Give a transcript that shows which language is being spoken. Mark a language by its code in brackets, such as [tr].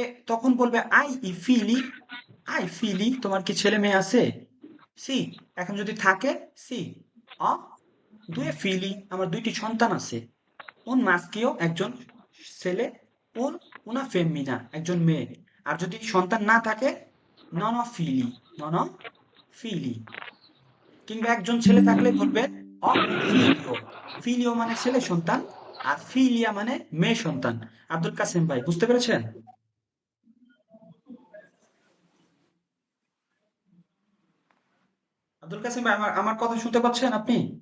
[bn] তখন বলবে আই ফিলি তোমার কি ছেলে মেয়ে আছে? সি, এখন যদি থাকে সি, অ দুয়ে ফিলি আমার দুইটি সন্তান আছে। [it] un maschio [bn] একজন ছেলে, [it] una femmina [bn] একজন মেয়ে। আর যদি সন্তান না থাকে [it] non ho figli, non ho figli। [bn] কিংবা একজন ছেলে থাকলে বলবে [it] ho figlio, [bn] figlio মানে ছেলে সন্তান, আর ফিলিয়া মানে মেয়ে সন্তান। আব্দুল কাসেম ভাই বুঝতে পেরেছেন? আব্দুল কাসেম ভাই আমার আমার কথা শুনতে পাচ্ছেন আপনি?